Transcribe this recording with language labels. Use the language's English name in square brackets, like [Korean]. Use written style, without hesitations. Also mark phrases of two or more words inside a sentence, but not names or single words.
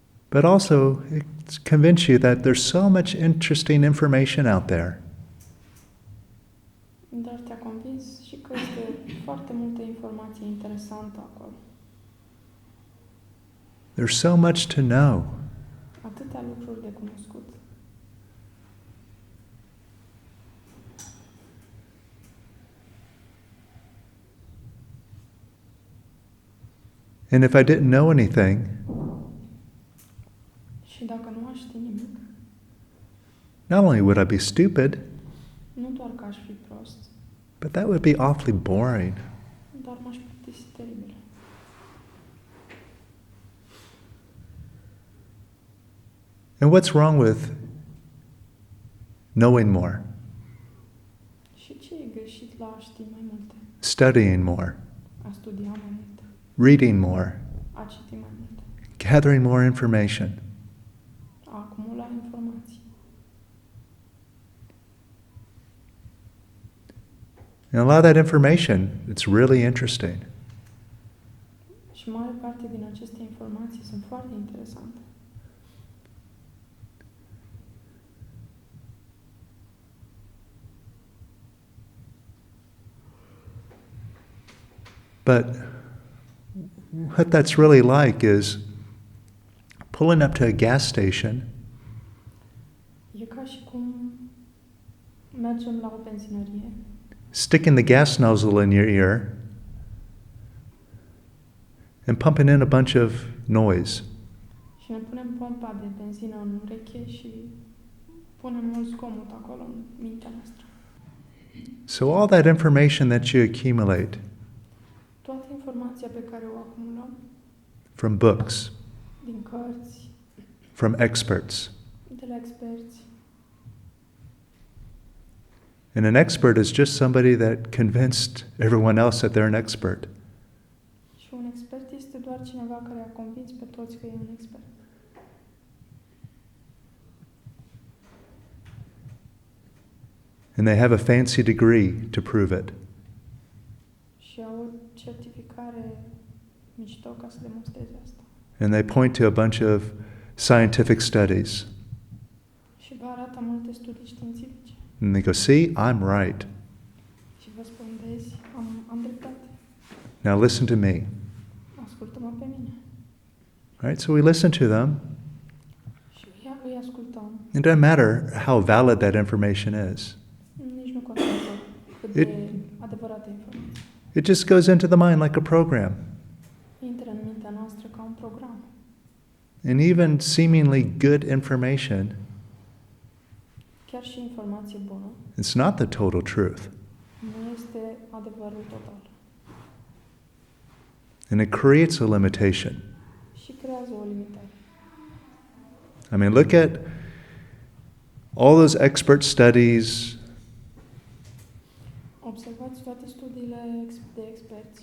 [English] but also convince you that there's so much interesting information out there. [Romanian] Dar te-a convins și că este foarte multă informație interesantă acolo. [English] There's so much to know. [Romanian] Atâtea lucruri de cunoscut. [English] And if I didn't know anything, [Romanian] Și dacă nu aș ști nimic, [English] not only would I be stupid, [Romanian] nu doar că aș fi prost, [English] but that would be awfully boring. [Romanian] dar m-aș plictisi teribil. [English] And what's wrong with knowing more, [Romanian] Și ce e greșit la a ști mai multe? [English] studying more, [Romanian] A studia mai multe, [English] reading more, [Romanian] a citi mai multe, [English] gathering more information? [Romanian] a acumula informații. [English] And a lot of that information, it's really interesting. [Romanian] Și mare parte din aceste informații sunt foarte interesante. [English] But what that's really like is pulling up to a gas station [Romanian] E ca și cum mergem la o benzinărie, [English] sticking the gas nozzle in your ear and pumping in a bunch of noise. [Romanian] și ne punem pompa de benzină în ureche și punem mult zgomot acolo în mintea noastră. [English] So all that information that you accumulate [Romanian] Toată informația pe care o acumulăm [English] from books, [Romanian] din cărți, [English] from experts. [Romanian] de la experți. [English] And an expert is just somebody that convinced everyone else that they're an expert. [Romanian] Și un expert este doar cineva care a convins pe toți că e un expert. [English] And they have a fancy degree to prove it. [Romanian] Și au o certificare mișto ca să demonstreze asta. [English] And they point to a bunch of scientific studies. [Romanian] Și vă arată multe studii științifice. [English] And they go, see, I'm right. [Romanian] Și vă spun, vezi, am dreptate. [English] Now listen to me. [Romanian] Ascultă-mă pe mine. [English] Right? So we listen to them. [Romanian] Și îi ascultăm. [English] It doesn't matter how valid that information is. [Romanian] Nici nu contează cât de adevărată e informația. [English] It just goes into the mind like a program. [Romanian] Intră în mintea noastră ca un program. [English] And even seemingly good information, [Romanian] Chiar și informație bună [English] it's not the total truth. [Romanian] nu este adevărul total. [English] And it creates a limitation. [Romanian] Și creează o limitare. [English] I mean, look at all those expert studies, [Romanian] Observați toate studiile de experți.